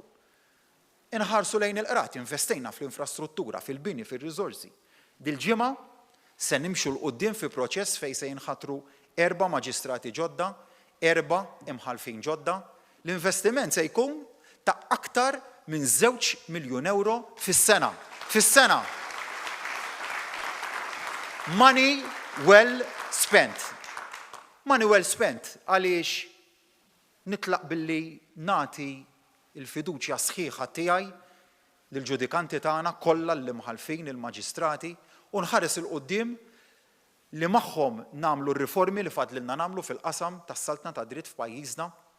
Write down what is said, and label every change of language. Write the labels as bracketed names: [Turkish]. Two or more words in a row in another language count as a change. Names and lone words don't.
[Maltese] Inħarsu lejn il-qrati, investejna fl-infrastruttura, fil-bini, fil-riżorsi. Dil-ġimgħa se nimxu l-qudiem fi proċess fejn se jinħatru 4 maġistrati ġodda, 4 imħalfin ġodda. L-investiment se jkun ta' aktar minn 2 miljun euro fis-sena. Fis-sena. [English] Money well spent. Money well spent [Maltese] għaliex nitlaq billi nagħti il-fiduċja sħiħa tiegħi lill-ġudikanti tagħna kollha l-imħalfin il-maġistrati u nħares il-qudiem li magħhom nagħmlu r-riformi li fadlilna nagħmlu fil-qasam tas-saltna ta' dritt f'pajjiżna.